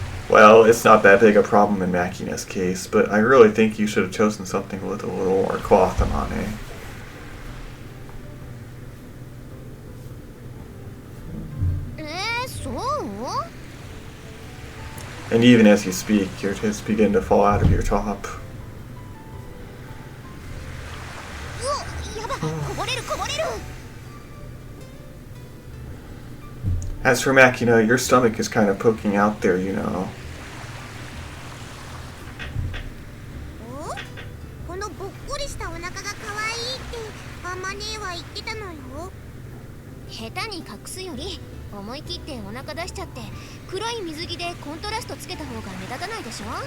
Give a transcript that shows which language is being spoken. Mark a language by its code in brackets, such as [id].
[en] Well, it's not that big a problem in Makina's case, but I really think you should have chosen something with a little more cloth, Amane. So? And even as you speak, your tits begin to fall out of your top. [ja] うわ、やば、こぼれるこぼれる。 [en] As for Makina, your stomach is kind of poking out there, you know. [ja] お、このぼっこりしたお腹が可愛いってあんまねえは言ってたのよ。下手に隠すより思い切ってお腹出しちゃって黒い水着でコントラストつけた方が目立たないでしょ。